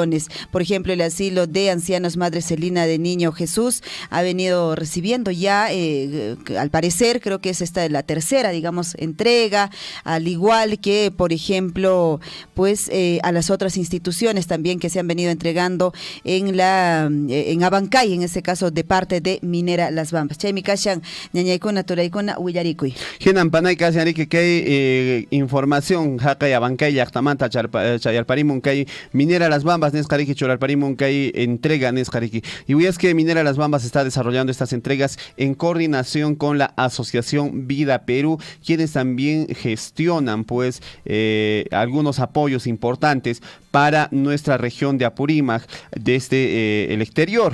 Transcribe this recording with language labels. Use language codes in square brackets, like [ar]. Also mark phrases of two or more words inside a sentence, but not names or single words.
[es] Por ejemplo, el asilo de ancianos Madre Celina de Niño Jesús ha venido recibiendo ya, al parecer, creo que es esta la tercera, entrega, al igual que, por ejemplo, pues a las otras instituciones también que se han venido entregando en Abancay, en este caso de parte de Minera Las Bambas. [qu] Chaymi kashan ñañaykuna turaykuna willarikuy. Hinan panay kashan [es] que hay información [qu] haqay Abancay llaqtamanta chayarparimun kay Minera Las Bambas nesqariki churarparimun kay entrega nesqariki. [es] Y es que Minera Las Bambas está desarrollando estas entregas en coordinación con la Asociación Vida Perú, quienes también gestionan pues algunos apoyos importantes para nuestra región de Apurímac desde el exterior.